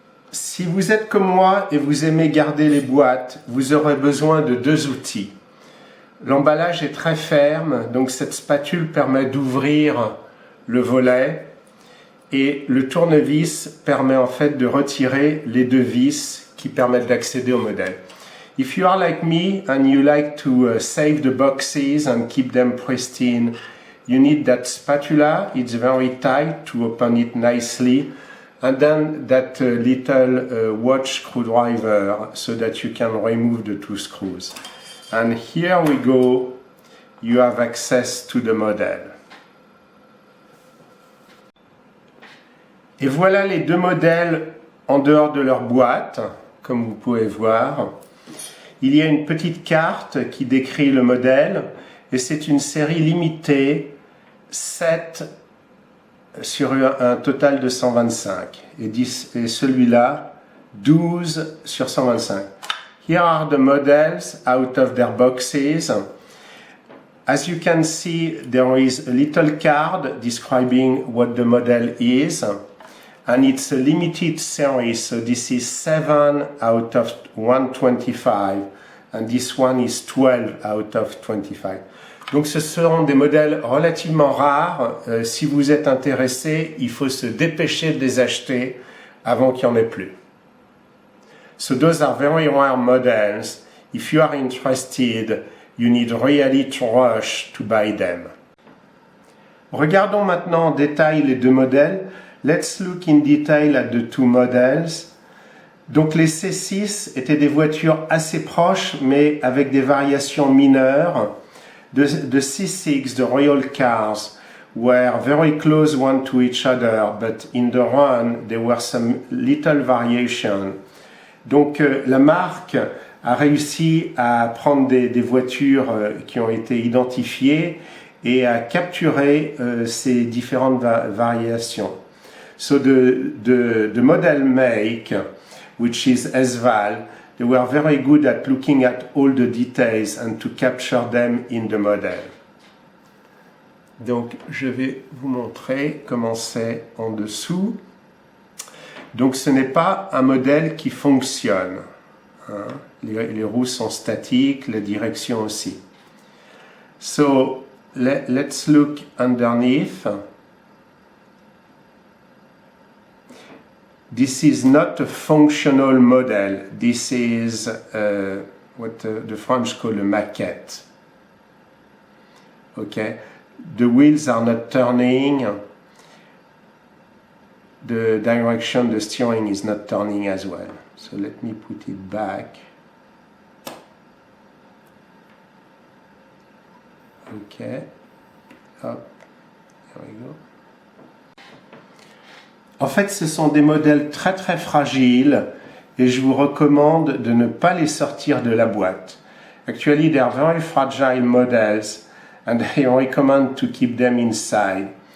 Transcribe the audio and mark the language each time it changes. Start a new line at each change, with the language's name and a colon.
French: Si vous êtes comme moi et vous aimez garder les boîtes, vous aurez besoin de deux outils. L'emballage est très ferme, donc cette spatule permet d'ouvrir le volet et le tournevis permet en fait de retirer les deux vis qui permettent d'accéder au modèle.
English: If you are like me and you like to save the boxes and keep them pristine, you need that spatula. It's very tight to open it nicely. And then that little watch screwdriver so that you can remove the two screws. And here we go, you have access to the model.
French: Et voilà les deux modèles en dehors de leur boîte, comme vous pouvez voir. Il y a une petite carte qui décrit le modèle et c'est une série limitée, 7 sur un total de 125 et celui-là 12 sur 125.
English: Here are the models out of their boxes. As you can see, there is a little card describing what the model is, and it's a limited series, so this is 7 out of 125 and this one is 12 out of 25.
French: Donc ce seront des modèles relativement rares. Si vous êtes intéressé, il faut se dépêcher de les acheter avant qu'il n'y en ait plus.
English: So those are very rare models. If you are interested, you need really to rush to buy them.
French: Regardons maintenant en détail les deux modèles.
English: Let's look in detail at the two models.
French: Donc les C6 étaient des voitures assez proches, mais avec des variations mineures.
English: The C6, the Royal cars, were very close one to each other, but in the run, there were some little variation.
French: Donc la marque a réussi à prendre des voitures qui ont été identifiées et à capturer ces différentes variations.
English: So the model make, which is Esval, they were very good at looking at all the details and to capture them in the model.
French: Donc, je vais vous montrer comment c'est en dessous. Donc, ce n'est pas un modèle qui fonctionne. Hein. Les roues sont statiques, la direction aussi.
English: So, let's look underneath. This is not a functional model. This is what the French call a maquette. – Okay, the wheels are not turning. the direction the steering is not turning as well. So let me put it back. Okay, hop, there we go.
French: En fait, ce sont des modèles très très fragiles et je vous recommande de ne pas les sortir de la boîte.
English: Actually, they are very fragile models and I recommend to keep them inside.